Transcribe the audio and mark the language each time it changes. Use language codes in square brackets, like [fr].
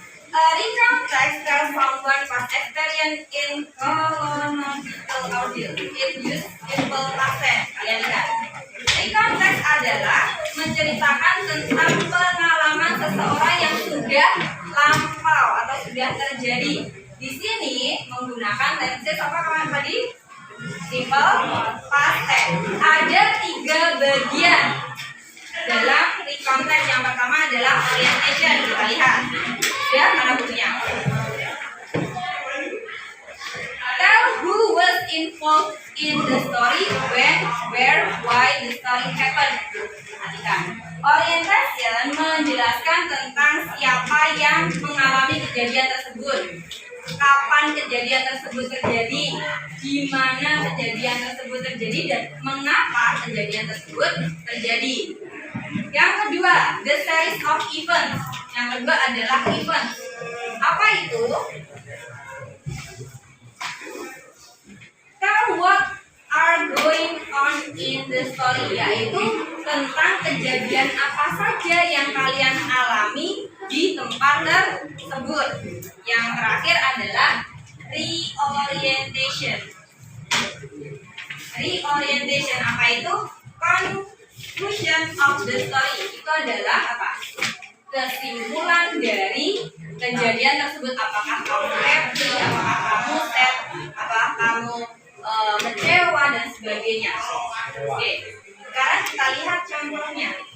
[en] Recount text tells someone past experience in chronological order. It use simple past tense. [id] Kalian lihat. Recount text adalah menceritakan tentang pengalaman seseorang yang sudah lampau atau sudah terjadi. Di sini menggunakan tenses apa kawan tadi? Simple past tense. Ada 3 bagian dalam recount text. Yang pertama adalah orientation. Kita lihat. Ya, mana bukunya? [en] Tell who was involved in the story, when, where, why the story happened. [id] Perhatikan. Orientation menjelaskan tentang siapa yang mengalami kejadian tersebut, kapan kejadian tersebut terjadi, di mana kejadian tersebut terjadi, dan mengapa kejadian tersebut terjadi. Yang kedua, [en] the series of events. [id] Yang kedua adalah event. Apa itu? [en] Tell what are going on in the story, [id] yaitu tentang kejadian apa saja yang kalian alami di tempat tersebut. Yang terakhir adalah reorientation. Reorientation apa itu? [en] Conclusion of the story. [id] Itu adalah apa? Kesimpulan dari kejadian tersebut. Apakah kamu happy, apakah kamu sad, apakah kamu kecewa, dan sebagainya. Oke, sekarang kita lihat contohnya.